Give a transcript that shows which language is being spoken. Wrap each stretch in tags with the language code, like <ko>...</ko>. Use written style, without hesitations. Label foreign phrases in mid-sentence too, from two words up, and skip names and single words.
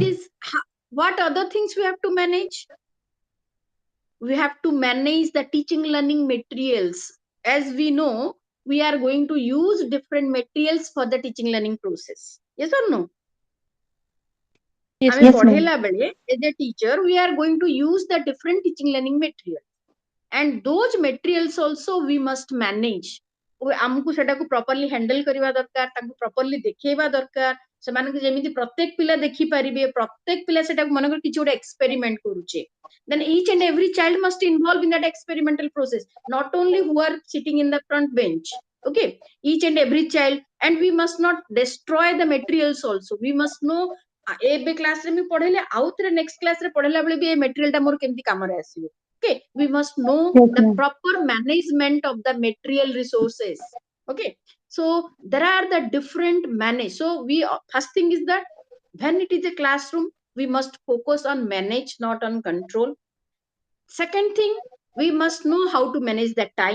<en>this, what other things we have to manage? We have to manage the teaching learning materials. As we know, we are going to use different materials for the teaching learning process. Yes or no? Yes,</en> <or>ଆମେ</or> <en>Yes, ma'am.</en> <or>ପଢେଇଲା ବେଳେ</or> <en>as a teacher we are going to use the different teaching learning material, and those materials also we must manage.</en> <or>ଆମକୁ ସେଟାକୁ</or> <en>properly handle</en> <or>କରିବା ଦରକାର, ତାକୁ properly ଦେଖେଇବା ଦରକାର, ସେମାନଙ୍କୁ ଯେମିତି ପ୍ରତ୍ୟେକ ପିଲା ଦେଖିପାରିବେ, ପ୍ରତ୍ୟେକ ପିଲା ସେଟାକୁ ମନେକର କିଛି ଗୋଟେ experiment କରୁଛେ,</or> <en>then each and every child must involve in that experimental process, not only who are sitting in the front bench. Okay, each and every child, and we must not destroy the materials also. We must know</en> <or>ଏବେ କ୍ଲାସ ରେ ମୁଁ ପଢେଇଲେ ଆଉ ଥରେ</or> <en>next class</en> <or>ରେ ପଢେଇଲା ବେଳେ ବି ଏ ମେଟେରିଆଲ ଟା ମୋର କେମିତି କାମରେ ଆସିବ.</or> <en>Okay, we must know Yes, the ma'am. proper management of the material resources. Okay, so there are the different manage. So we first thing is that when it is a classroom we must focus on manage, not on control. Second thing, we must know how to manage the time.</en>